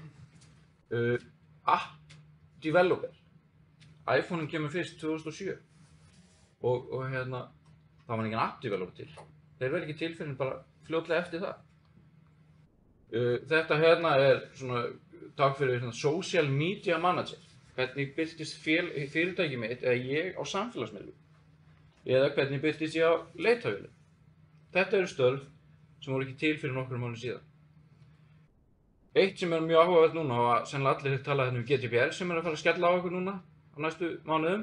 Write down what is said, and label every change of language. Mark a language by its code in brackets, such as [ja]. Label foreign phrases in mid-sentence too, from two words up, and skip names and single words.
[en] App developer. [is] iPhone-um kemur fyrst 2007 og það var engin [en] app developer [is] til. Þeir verða ekki til fyrir bara fljótlega eftir það. Þetta hérna er svona takk fyrir [en] social media manager. [is] Hvernig birtist fyrirtæki mitt eða ég á samfélagsmiðlum eða hvernig birtist ég á leiðtogavélum. Þetta eru störf sem voru ekki til fyrir nokkrum mánuðum síðan. Eitt sem er mjög áhugavert núna og sennilega allir talað um GDPR sem er að fara að skella á ykkur núna á næstu mánuðum.